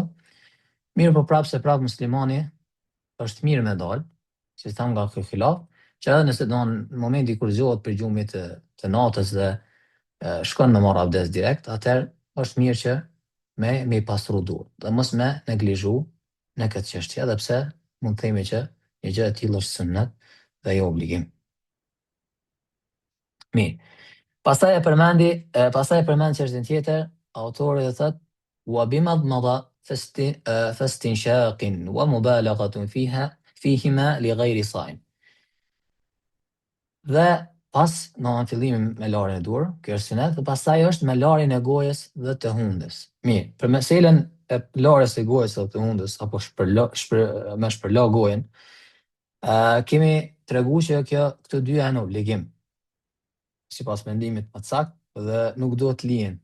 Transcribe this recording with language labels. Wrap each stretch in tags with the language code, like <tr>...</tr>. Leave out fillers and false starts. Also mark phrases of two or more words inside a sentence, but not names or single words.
<sq>Mirë po prapë muslimani është mirë me dalë, si thamë nga kjo khilaf, që edhe nëse në momenti kur zgjohet për gjumit të natës dhe shkon me marr abdes direkt, atëherë është mirë që me i pastru durët, dhe mos me neglizhu në këtë çështje, edhe pse mund të themi që një gjë e tillë është sunnet dhe jo obligim. Mirë. Pastaj e përmend çështjen tjetër, autori dhe thotë:</sq> <ar>"وبمضمضة فاستنشاق ومبالغة فيهما لغير صائم."</ar> <sq>Dhe pas në fillimin me larjen e durë, kjo është sunet, dhe pastaj është me larjen e gojës dhe të hundës. Mirë, për meselën e larjes së gojës dhe të hundës, apo me shpërla gojën, kemi tregu që këto dy janë obligim, sipas mendimit më të saktë, dhe nuk duhet lihen.</sq>